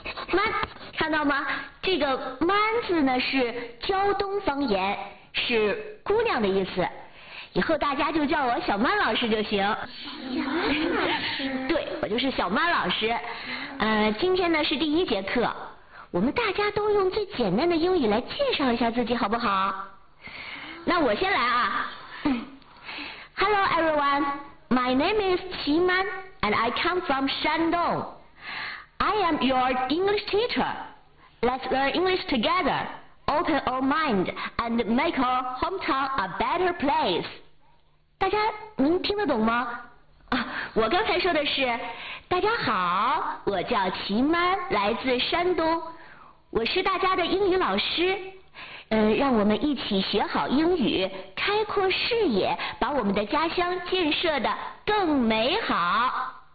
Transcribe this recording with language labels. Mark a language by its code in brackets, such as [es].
[zh] 曼，看到吗？这个曼字呢是胶东方言，是姑娘的意思。以后大家就叫我小曼老师就行。小曼老师。对，我就是小曼老师。今天呢是第一节课，我们大家都用最简单的英语来介绍一下自己，好不好？那我先来啊。 [en] Hello everyone, my name is Qi Man and I come from Shandong. I am your English teacher. Let's learn English together. Open our mind and make our hometown a better place. [zh] 大家您听得懂吗？我刚才说的是，大家好，我叫齐曼，来自山东，我是大家的英语老师。让我们一起学好英语，开阔视野，把我们的家乡建设得更美好。